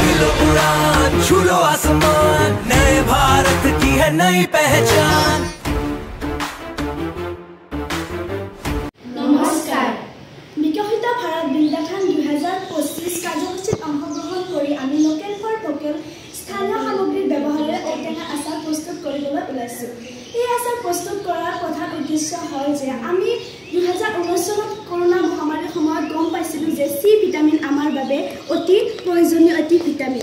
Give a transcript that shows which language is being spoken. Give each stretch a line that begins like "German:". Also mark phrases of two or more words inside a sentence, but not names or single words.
Hindi: लो उड़ान, छू लो आसमान, नए भारत की है नई पहचान। नमस्कार।
Assamese: বিকশিত ভাৰত বিল্ডাথন 2025 কাৰ্যসূচীত অংশগ্ৰহণ কৰি আমি
English: local for vocal
Assamese: স্থানীয় সামগ্ৰীৰ ব্যৱহাৰেৰে ঔটেঙা আচাৰ প্ৰস্তুত কৰিবলৈ ওলাইছোঁ। এই আচাৰ প্ৰস্তুত কৰাৰ প্ৰধান উদ্দেশ্য হ'ল যে আমি 2019 চনত কৰোনা মহামাৰীৰ সময়ত গম পাইছিলোঁ যে চি ভিটামিন আমাৰ বাবে অতি প্ৰয়োজনীয় এটি ভিটামিন।